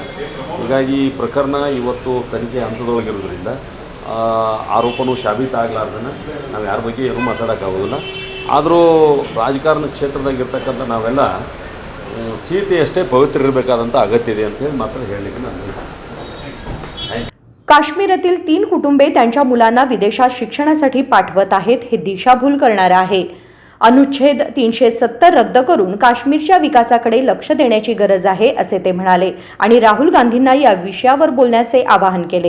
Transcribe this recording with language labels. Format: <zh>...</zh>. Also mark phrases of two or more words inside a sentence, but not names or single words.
<kn>ಹೀಗಾಗಿ ಈ ಪ್ರಕರಣ ಇವತ್ತು ತನಿಖೆ ಹಂತದೊಳಗಿರೋದ್ರಿಂದ ಆರೋಪನೂ ಸಾಬೀತಾಗಲಾರ್ದನ್ನು ನಾವು ಯಾರ ಬಗ್ಗೆ ಏನೂ ಮಾತಾಡೋಕ್ಕಾಗೋದಿಲ್ಲ. ಆದರೂ ರಾಜಕಾರಣ ಕ್ಷೇತ್ರದಾಗಿರ್ತಕ್ಕಂಥ ನಾವೆಲ್ಲ ಸೀತೆಯಷ್ಟೇ ಪವಿತ್ರ ಇರಬೇಕಾದಂಥ ಅಗತ್ಯ ಇದೆ ಅಂತೇಳಿ मात्र ಹೇಳಲಿಕ್ಕೆ ನಾನು.</kn> <mr>काश्मीरातील 3 कुटुंबे त्यांच्या मुलांना विदेशात शिक्षणासाठी पाठवत आहेत. हे दिशाभूल करणारे आहे. अनुच्छेद 370 रद्द करून काश्मीरच्या विकासाकडे लक्ष देण्याची गरज आहे असे ते म्हणाले आणि राहुल गांधींना या विषयावर बोलण्याचे आवाहन केले.</mr>